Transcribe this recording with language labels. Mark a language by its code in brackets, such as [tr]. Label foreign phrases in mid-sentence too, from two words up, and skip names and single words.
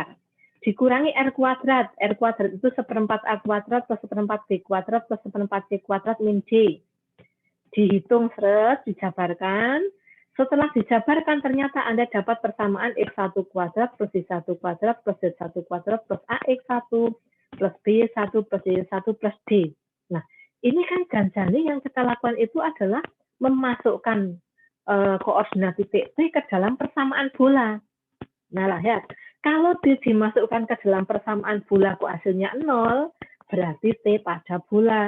[id] Dikurangi R kuadrat. R kuadrat itu 1/4 A kuadrat plus 1/4 B kuadrat plus 1/4 C kuadrat min D. Dihitung seret, dijabarkan. Setelah dijabarkan ternyata Anda dapat persamaan X1 kuadrat plus Y1 kuadrat plus Z1 kuadrat plus AX1 plus B1 plus Y1 plus D. Nah, ini kan janjane yang kita lakukan itu adalah memasukkan koordinat titik T ke dalam persamaan bola. Nah, lihat. Kalau dimasukkan ke dalam persamaan bola kok hasilnya 0, berarti T pada bola.